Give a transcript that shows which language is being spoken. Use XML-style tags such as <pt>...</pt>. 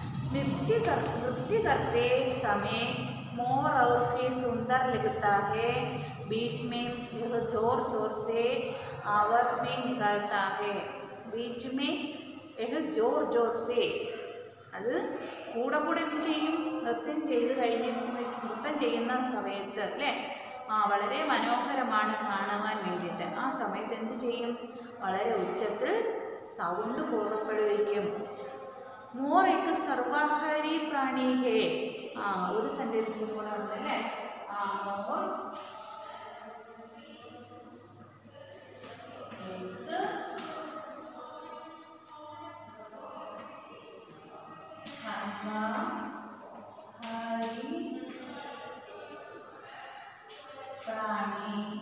<hi>नृत्य करते समय मोर और भी सुंदर लगता है. बीच में यह जोर जोर से आवाज़ भी निकालता है. बीच में यह जोर जोर से,</hi> <ml>അത് കൂടെ കൂടെ എന്ത് ചെയ്യും? നൃത്തം ചെയ്ത് നൃത്തം ചെയ്യുന്ന സമയത്ത് അല്ലേ, വളരെ മനോഹരമാണ് കാണുവാൻ വേണ്ടിയിട്ട്. ആ സമയത്ത് എന്ത് ചെയ്യും? വളരെ ഉച്ചത്തിൽ സൗണ്ട് പുറപ്പെടുവിക്കും.</ml> <hi>मोर एक सर्वाहारी प्राणी है.</hi> <ml>ഒരു സെന്റൻസ് കൂടെ ഉണ്ട് അല്ലേ?</ml> <hi>मोर एक सर्वाहारी प्राणी.</hi>